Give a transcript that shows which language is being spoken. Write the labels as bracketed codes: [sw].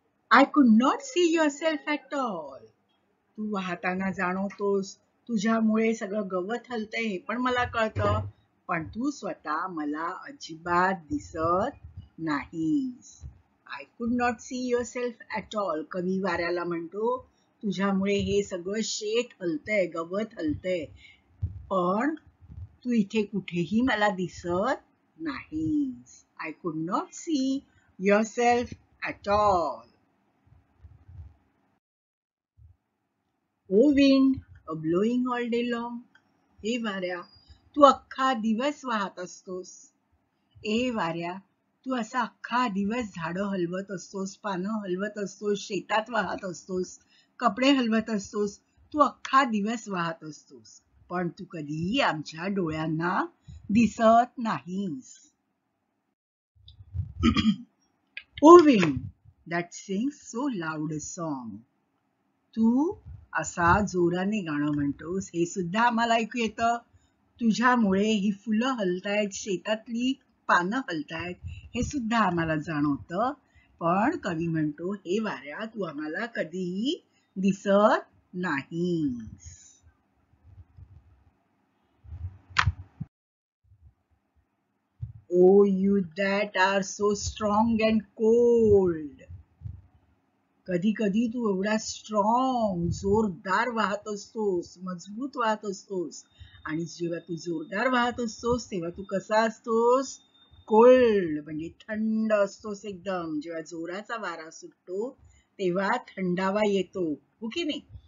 [en] I could not see yourself at all. [mr] तू वाहताना जाणवतोस, तुझ्यामुळे सगळं गवत हलतंय हे पण मला कळतं, पण तू स्वतः मला अजिबात दिसत नाहीस. [en] I could not see yourself at all. [mr] कवी वाऱ्याला म्हणतो, तुझ्यामुळे हे सगळं शेत हलतंय, गवत हलतंय, पण तू इथे कुठेही मला दिसत नाहीस. [en] I could not see yourself at all. O wind, a blowing all day long. [mr] हे वाऱ्या, तू अख्खा दिवस वाहत असतोस. ए वाऱ्या, तू असा अख्खा दिवस झाडं हलवत असतोस, पानं हलवत असतोस, शेतात वाहत असतोस, कपडे हलवत असतोस, तू अख्खा दिवस वाहत असतोस. पण तू कधीही आमच्या डोळ्यांना दिसत नाहीस. [en] O wind that sings so loud a song. [mr] तू असा जोराने गाणं म्हणतोस हे सुद्धा आम्हाला ऐकू येतं. तुझ्यामुळे ही फुलं हलतायत, शेतातली पानं हलतायत हे सुद्धा आम्हाला जाणवतं. पण कवी म्हणतो हे वाऱ्या तू आम्हाला कधीही दिसत नाहीस. [en] Oh, you that are so strong and cold. [mr] कधी कधी तू एवढा स्ट्रॉंग जोरदार वाहत असतोस, मजबूत वाहत असतोस, आणि जेव्हा तू जोरदार वाहत असतोस तेव्हा तू कसा असतोस? कोल्ड म्हणजे थंड असतोस एकदम. जेव्हा जोराचा वारा सुटतो तेव्हा थंडावा येतो, हो की नाही?